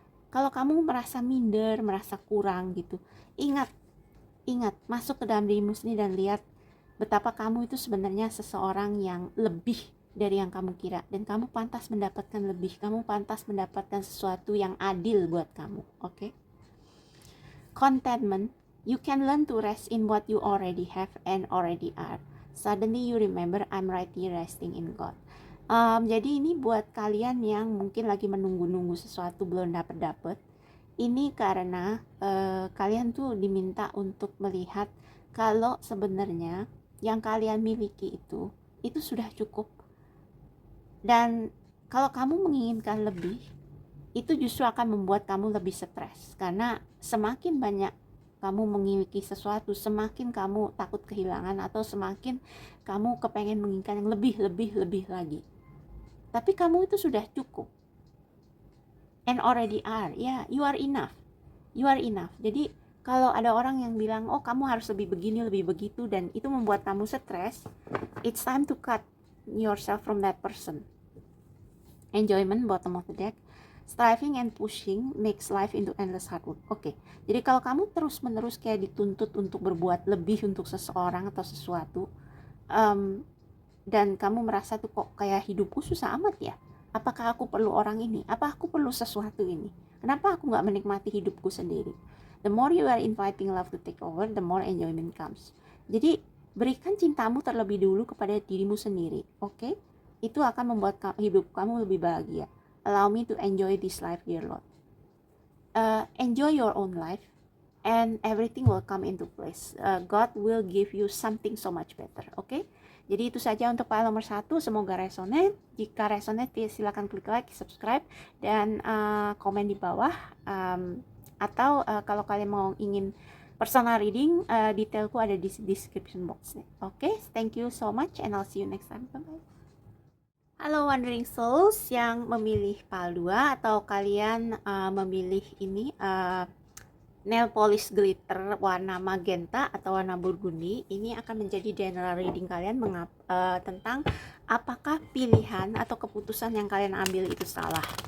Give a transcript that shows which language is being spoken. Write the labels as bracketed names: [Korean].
[Indonesian] Kalau kamu merasa minder, merasa kurang gitu, ingat, masuk ke dalam dirimu sendiri dan lihat betapa kamu itu sebenarnya seseorang yang lebih dari yang kamu kira, dan kamu pantas mendapatkan lebih, kamu pantas mendapatkan sesuatu yang adil buat kamu. Oke? [English] Contentment, you can learn to rest in what you already have and already are. Suddenly you remember, I'm right here resting in God. [Indonesian] Jadi ini buat kalian yang mungkin lagi menunggu-nunggu sesuatu belum dapet. Ini karena kalian tuh diminta untuk melihat kalau sebenarnya yang kalian miliki itu sudah cukup. Dan kalau kamu menginginkan lebih, itu justru akan membuat kamu lebih stres. Karena semakin banyak kamu memiliki sesuatu, semakin kamu takut kehilangan, atau semakin kamu kepengen menginginkan yang lebih lagi. Tapi kamu itu sudah cukup, [English] and already are. [Indonesian] Ya, [English] you are enough. [Indonesian] Jadi kalau ada orang yang bilang, oh kamu harus lebih begini, lebih begitu, dan itu membuat kamu stres, [English] it's time to cut yourself from that person. Enjoyment, bottom of the deck. Striving and pushing makes life into endless hard work. Oke. [Indonesian] Jadi kalau kamu terus-menerus kayak dituntut untuk berbuat lebih untuk seseorang atau sesuatu, dan kamu merasa tuh kok kayak hidupku susah amat ya, apakah aku perlu orang ini, apa aku perlu sesuatu ini, kenapa aku gak menikmati hidupku sendiri? [English] The more you are inviting love to take over, the more enjoyment comes. [Indonesian] Jadi berikan cintamu terlebih dulu kepada dirimu sendiri, oke? Itu akan membuat hidup kamu lebih bahagia. [English] Allow me to enjoy this life, dear Lord. Enjoy your own life, and everything will come into place. God will give you something so much better, oke? [Indonesian] Jadi itu saja untuk file nomor 1, semoga resonate. Jika resonate, silakan klik like, subscribe, dan komen di bawah. Atau kalau kalian mau ingin personal reading, detailku ada di description box. [English] Oke, thank you so much and I'll see you next time. Bye-bye. [Indonesian] Halo Wandering Souls yang memilih PAL 2 atau kalian memilih ini nail polish glitter warna magenta atau warna burgundy, ini akan menjadi general reading kalian tentang apakah pilihan atau keputusan yang kalian ambil itu salah.